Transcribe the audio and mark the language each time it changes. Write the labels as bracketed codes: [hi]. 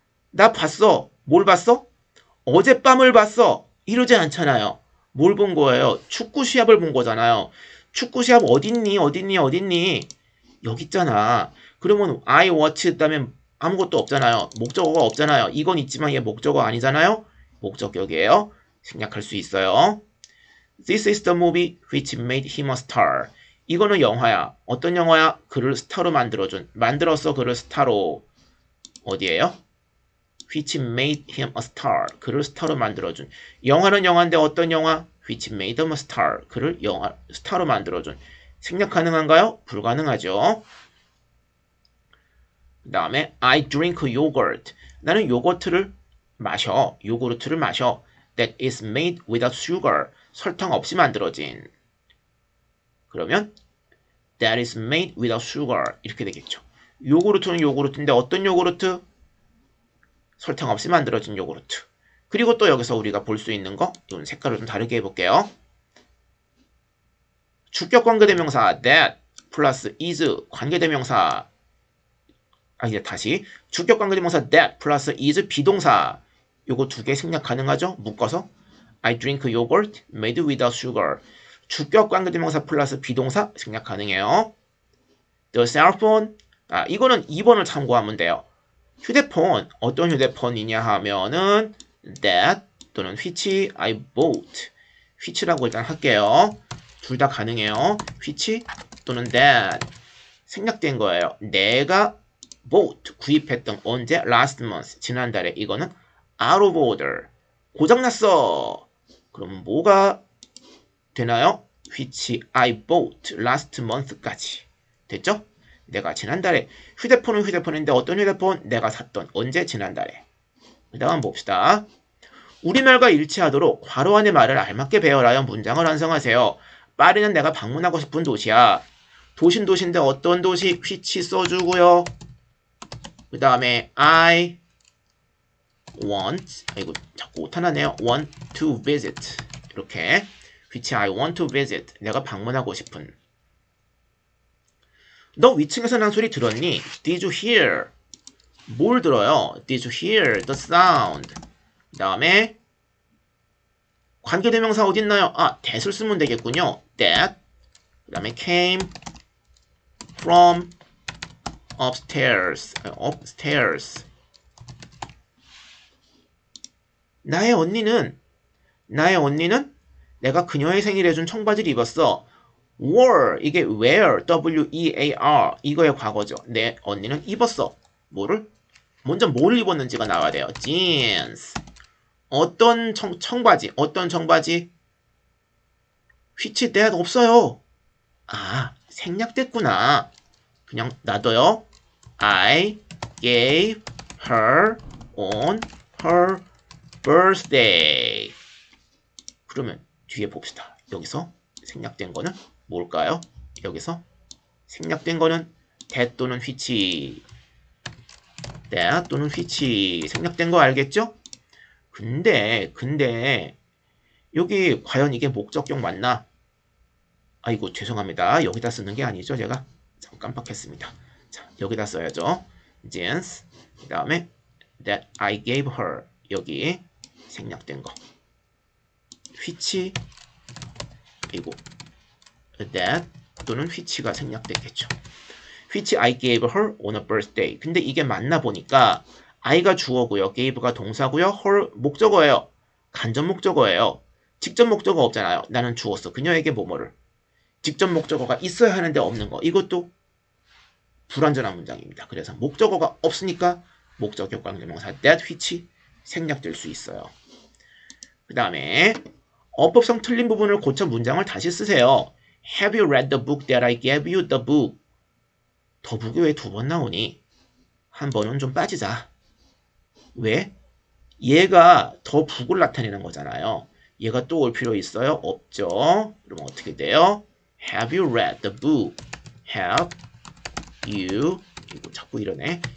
[ko] 나 봤어. 뭘 봤어? 어젯밤을 봤어. 이러지 않잖아요. 뭘 본 거예요? 축구 시합을 본 거잖아요. 축구 시합 어딨니? 어딨니? 어딨니? 여기 있잖아. 그러면 [en] I watch [ko] 했다면 아무것도 없잖아요. 목적어가 없잖아요. 이건 있지만 얘 목적어 아니잖아요. 목적격이에요. 생략할 수 있어요. [en] This is the movie which made him a star. [ko] 이거는 영화야. 어떤 영화야? 그를 스타로 만들었어. 그를 스타로. 어디에요? [en] Which made him a star. [ko] 그를 스타로 만들어준. 영화는 영화인데 어떤 영화? [en] Which made him a star. [ko] 그를 스타로 만들어준. 생략 가능한가요? 불가능하죠. 그 다음에 [en] I drink yogurt. [ko] 나는 요거트를 마셔. 요구르트를 마셔. [en] That is made without sugar. [ko] 설탕 없이 만들어진. 그러면 [en] That is made without sugar. [ko] 이렇게 되겠죠. 요구르트는 요구르트인데 어떤 요구르트? 설탕 없이 만들어진 요구르트. 그리고 또 여기서 우리가 볼 수 있는 거, 이건 색깔을 좀 다르게 해볼게요. 주격 관계대명사 that 플러스 is 관계대명사. 이제 다시 주격 관계대명사 that 플러스 is 비동사. 요거 두 개 생략 가능하죠? 묶어서 [en] I drink yogurt made without sugar. [ko] 주격 관계대명사 플러스 비동사 생략 가능해요. [en] The cell phone. [ko] 이거는 2번을 참고하면 돼요. 휴대폰, 어떤 휴대폰이냐 하면은 that 또는 [en] which I bought. [ko] which라고 일단 할게요. 둘 다 가능해요. [en] which [ko] 또는 [en] that. [ko] 생략된 거예요. 내가 bought, 구입했던 언제? [en] last month, [ko] 지난달에. 이거는 [en] out of order. [ko] 고장났어. 그럼 뭐가 되나요? [en] which I bought last month [ko] 까지. 됐죠? 내가 지난달에. 휴대폰은 휴대폰인데 어떤 휴대폰? 내가 샀던 언제? 지난달에. 그 다음 봅시다. 우리말과 일치하도록 괄호 안의 말을 알맞게 배열하여 문장을 완성하세요. 파리는 내가 방문하고 싶은 도시야. 도시는 도시인데 어떤 도시? which 써주고요. 그 다음에 I want, 이거 자꾸 오타나네요. [en] want to visit. [ko] 이렇게 [en] which I want to visit. [ko] 내가 방문하고 싶은. 너 위층에서 난 소리 들었니? [en] Did you hear? [ko] 뭘 들어요? [en] Did you hear the sound? [ko] 그 다음에 관계대명사 어딨나요? that을 쓰면 되겠군요. [en] That. [ko] 그 다음에 [en] came from upstairs. upstairs. [ko] 나의 언니는 내가 그녀의 생일에 준 청바지를 입었어. wore. 이게 wear. W-E-A-R. 이거의 과거죠. 내 언니는 입었어. 뭐를? 먼저 뭘 입었는지가 나와야 돼요. jeans. 어떤 청바지? 어떤 청바지? which that 없어요. 생략됐구나. 그냥 놔둬요. [en] I gave her on her birthday. [ko] 그러면 뒤에 봅시다. 여기서 생략된 거는 뭘까요? 여기서 생략된 거는 that 또는 which. [en] that 또는 which. [ko] 생략된 거 알겠죠? 근데 여기 과연 이게 목적격 맞나? 아이고 죄송합니다. 여기다 쓰는 게 아니죠. 제가 깜빡했습니다. 자, 여기다 써야죠. jeans. 그 다음에 [en] that I gave her. [ko] 여기 생략된 거. which. 그리고 that 또는 which가 생략됐겠죠. [en] which I gave her on a birthday. [ko] 근데 이게 맞나 보니까 I가 주어고요. gave가 동사고요. her 목적어예요. 간접 목적어예요. 직접 목적어 없잖아요. 나는 주었어. 그녀에게 뭐뭐를. 직접 목적어가 있어야 하는데 없는 거. 이것도 불완전한 문장입니다. 그래서 목적어가 없으니까 목적격 관계대명사 that which 생략될 수 있어요. 그 다음에 어법상 틀린 부분을 고쳐 문장을 다시 쓰세요. [en] Have you read the book that I gave you the book? [ko] 더 북이 왜 두 번 나오니? 한 번은 좀 빠지자. 왜? 얘가 더 북을 나타내는 거잖아요. 얘가 또 올 필요 있어요? 없죠. 그럼 어떻게 돼요? [en] Have you read the book? Have you [ko] 이거 자꾸 이러네.